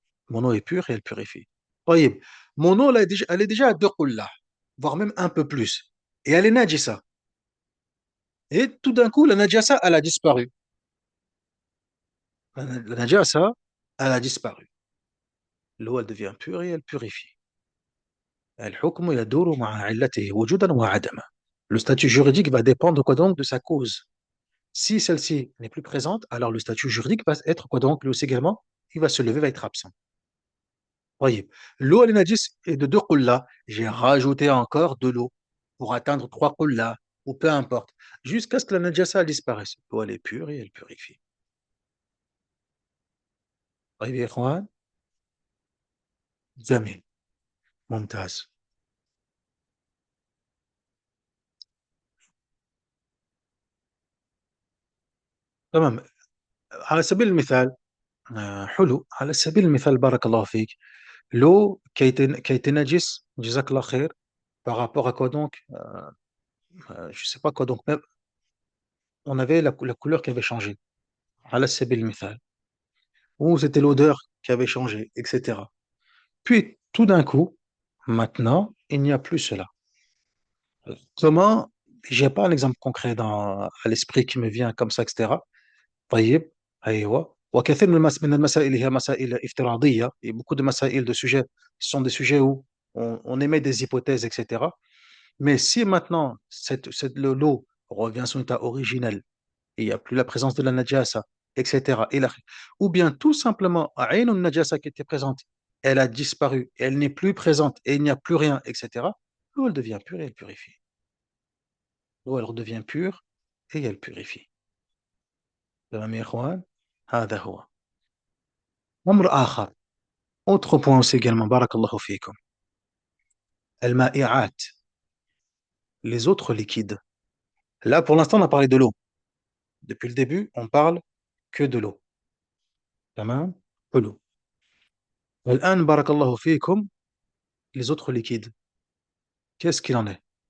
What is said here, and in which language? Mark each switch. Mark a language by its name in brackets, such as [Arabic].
[French] Mon eau est pure et elle purifie. طيب, mon eau elle est déjà à deux qulla, voire même un peu plus, et elle est najisa. Et tout d'un coup, la najasa, elle a disparu. La najasa, elle a disparu. L'eau, elle devient pure et elle purifie. [Arabic] الحكم يدور مع علته وجودا وعدما. [French] Le statut juridique va dépendre quoi donc de sa cause. Si celle-ci n'est plus présente, alors le statut juridique va être quoi donc lui aussi également, il va se lever, va être absent. Voyez, l'eau al najis est de 2 qullas. J'ai rajouté encore de l'eau pour atteindre 3 qullas, ou peu importe, jusqu'à ce que la najasa disparaisse. L'eau elle est pure et elle purifie. [Arabic] طيب يا إخوان جميل ممتاز تمام على سبيل المثال حلو على سبيل المثال بارك الله فيك [French] l'eau qui a été najis, [Arabic] Jazakallah khair, [French] par rapport à quoi donc? Je sais pas quoi donc, mais on avait la couleur qui avait changé, ala sabil mithal, ou c'était l'odeur qui avait changé, etc. Puis, tout d'un coup, maintenant, il n'y a plus cela. Comment? J'ai pas un exemple concret à l'esprit qui me vient comme ça, etc. [Arabic] طيب أيوة وكثير من المسائل هي مسائل افتراضية [French] et beaucoup de مسائل de sujets sont des sujets où on émet des hypothèses etc. Mais si maintenant l'eau revient à son état originel et il n'y a plus la présence de la najasa etc. ou bien tout simplement [Arabic] عين النجاسة [French] qui était présente elle a disparu elle n'est plus présente et il n'y a plus rien etc. L'eau elle devient pure et elle purifie. L'eau elle redevient pure et elle purifie. [Arabic] تمام يا إخوان هذا هو أمر آخر. [French] Autre point aussi également, barakallahu fikum. Al-ma'i'at, les autres liquides. Là, pour l'instant, on a parlé de l'eau. Depuis le début, on parle que de l'eau. Tamam? Que l'eau. Al-an, barakallahu fikum, les autres liquides. Qu'est-ce qu'il en est?